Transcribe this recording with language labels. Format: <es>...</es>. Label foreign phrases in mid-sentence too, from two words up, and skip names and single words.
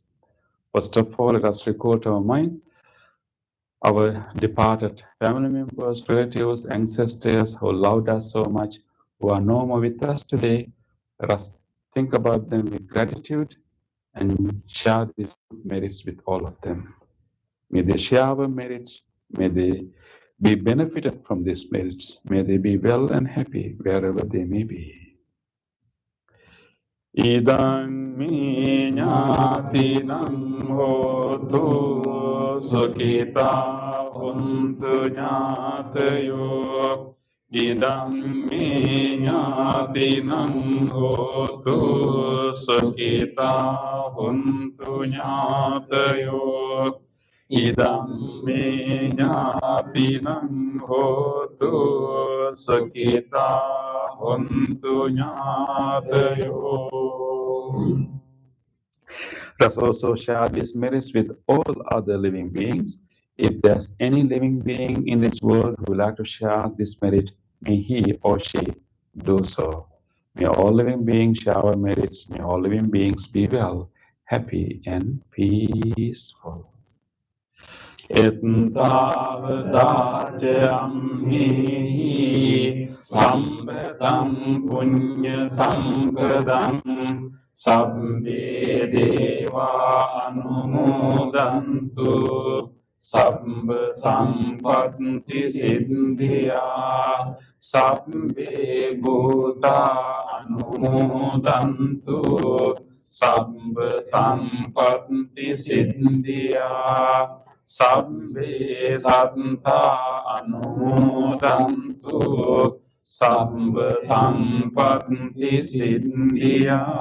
<en>First of all, let us recall to our mind our departed family members, relatives, ancestors who loved us so much, who are no more with us today. Let us think about them with gratitude and share these merits with all of them. May they share our merits. May they be benefited from these merits. May they be well and happy wherever they may be.</en> <pi>Idang mi ñātinam hotu sukita huntu ñātayo. Idang mi ñātinam hotu sukita huntu ñātayo. Idam me ñātinam hotu sukita huntu ñātayo.</pi> <en>Let us also share these merits with all other living beings. If there's any living being in this world who would like to share this merit, may he or she do so. May all living beings share our merits. May all living beings be well, happy, and peaceful.</en> <pi>Etavadācayamhi sambetam punya sampradam sabbe deva anumodantu sabba sampatti siddhya sabbe bhuta anumodantu sabba sampatti siddhya Sabbe sattva anumodantu sabba sampatti siddhya.</pi>